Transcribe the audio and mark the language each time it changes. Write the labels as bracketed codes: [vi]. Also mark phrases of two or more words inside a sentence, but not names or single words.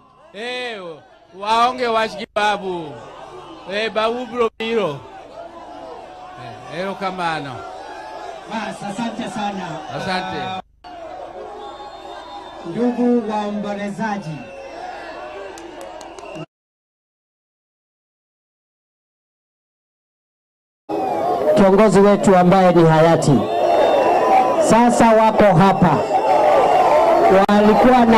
[luo] waonge wach babu. Babu bro biro. Kamano. [sw] Bas, asante sana. Asante. Ndugu waombolezaji, kiongozi wetu ambaye ni hayati sasa wako hapa, walikuwa